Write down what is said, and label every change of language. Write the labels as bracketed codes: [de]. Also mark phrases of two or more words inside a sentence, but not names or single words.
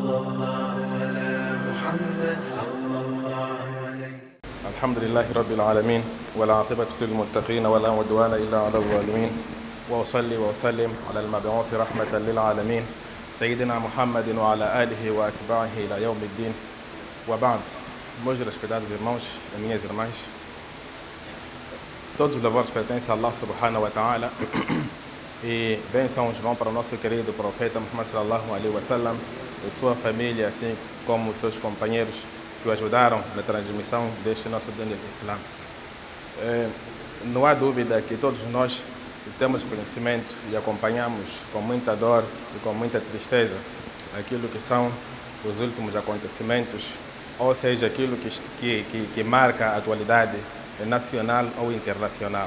[ar] الحمد لله رب العالمين والعاقبة للمتقين ولا عدوان إلا على الظالمين وأصلي وأسلم على المبعوث رحمة للعالمين سيدنا محمد وعلى آله وأتباعه إلى يوم الدين وبعد. [pt] Meus respeitados irmãos e minhas irmãs, todos os louvores pertencem a Allah [ar] سبحانه وتعالى [pt] e bênçãos vão para o nosso querido profeta Muhammad [ar] صلى الله عليه وسلم [pt] e sua família, assim como seus companheiros que o ajudaram na transmissão deste nosso dino Islã. Não há dúvida que todos nós temos conhecimento e acompanhamos com muita dor e com muita tristeza aquilo que são os últimos acontecimentos, ou seja, aquilo que marca a atualidade nacional ou internacional.